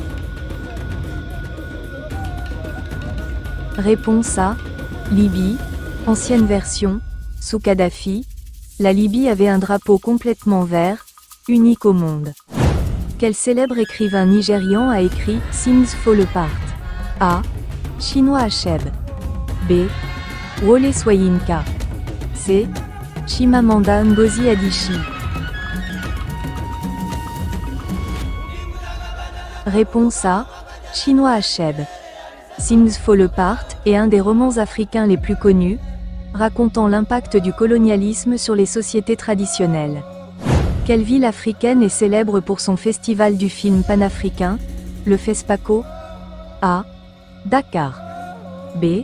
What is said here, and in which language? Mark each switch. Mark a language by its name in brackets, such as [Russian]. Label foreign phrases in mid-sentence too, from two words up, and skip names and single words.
[French] Réponse A. Libye, ancienne version. Sous Kadhafi, la Libye avait un drapeau complètement vert, unique au monde. Quel célèbre écrivain nigérian a écrit « Things Fall Apart » A. Chinua Achebe. B. Wole Soyinka. C. Chimamanda Ngozi Adichie. Réponse A. Chinua Achebe. Things Fall Apart est un des romans africains les plus connus, racontant l'impact du colonialisme sur les sociétés traditionnelles. Quelle ville africaine est célèbre pour son festival du film panafricain, le FESPACO? A. Dakar. B.